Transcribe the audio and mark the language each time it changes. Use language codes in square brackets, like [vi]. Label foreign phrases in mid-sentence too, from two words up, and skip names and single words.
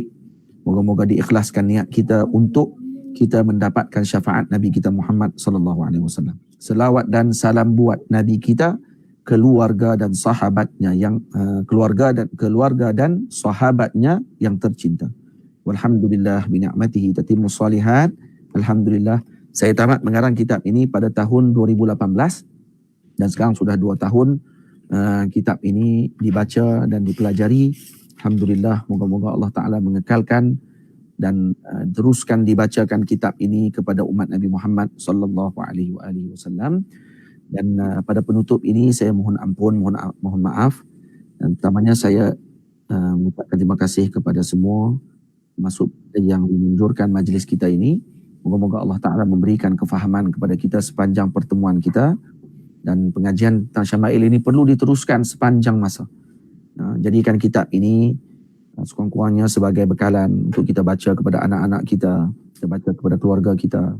[ms] Moga-moga diikhlaskan niat kita untuk kita mendapatkan syafaat Nabi kita Muhammad [ar] صلى الله عليه وسلم. [ms] Selawat dan salam buat Nabi kita, keluarga dan sahabatnya yang keluarga dan sahabatnya yang tercinta. [ar] والحمد لله بنعمته تتم الصالحات. [ms] Alhamdulillah, saya tamat mengarang kitab ini pada tahun 2018 dan sekarang sudah 2 tahun kitab ini dibaca dan dipelajari. Alhamdulillah, moga-moga Allah Ta'ala mengekalkan dan teruskan dibacakan kitab ini kepada umat Nabi Muhammad [ar] صلى الله عليه وسلم. [ms] Dan pada penutup ini saya mohon ampun, mohon maaf, dan pertamanya saya mengucapkan terima kasih kepada semua termasuk yang menunjurkan majlis kita ini. Moga-moga Allah Ta'ala memberikan kefahaman kepada kita sepanjang pertemuan kita, dan pengajian tentang Syama'il ini perlu diteruskan sepanjang masa. Jadikan kitab ini sekurang-kurangnya sebagai bekalan untuk kita baca kepada anak-anak kita, kita baca kepada keluarga kita.